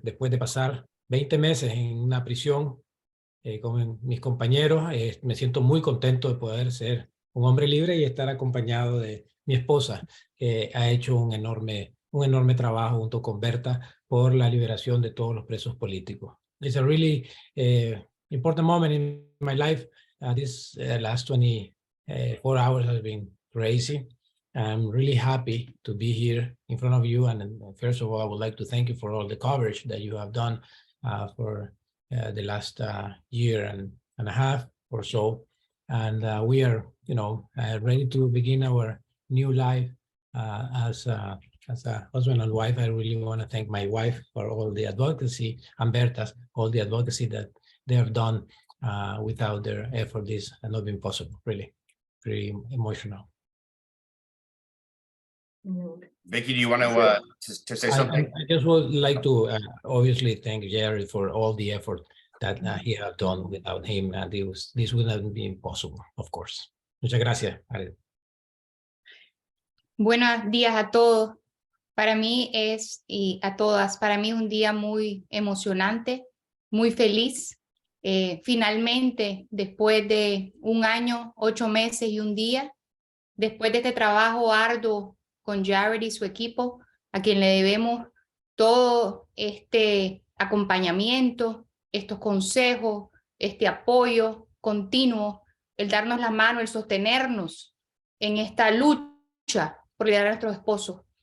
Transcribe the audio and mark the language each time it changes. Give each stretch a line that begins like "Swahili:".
Spanish: Después de pasar 20 meses en una prisión con mis compañeros, me siento muy contento de poder ser un hombre libre y estar acompañado de mi esposa, que ha hecho un enorme trabajo junto con Berta por la liberación de todos los presos políticos.
English: It's a really important moment in my life. This last 24 hours has been crazy. I'm really happy to be here in front of you. And first of all, I would like to thank you for all the coverage that you have done for the last year and a half or so. And we are, ready to begin our new life as a husband and wife. I really want to thank my wife for all the advocacy and Berta's, all the advocacy that they have done. Without their effort, this had not been possible. Really, very emotional. Vicky, do you want to say something? I just would like to obviously thank Jerry for all the effort that he has done. Without him, this would not be possible, of course.
Spanish: Muchas gracias. Buenos días a todos. Para mí y a todas, para mí es un día muy emocionante, muy feliz. Finalmente, después de 1 año, 8 meses y 1 día, después de este trabajo arduo con Jared y su equipo, a quien le debemos todo este acompañamiento, estos consejos, este apoyo continuo, el darnos la mano, el sostenernos en esta lucha por liberar a nuestros esposos.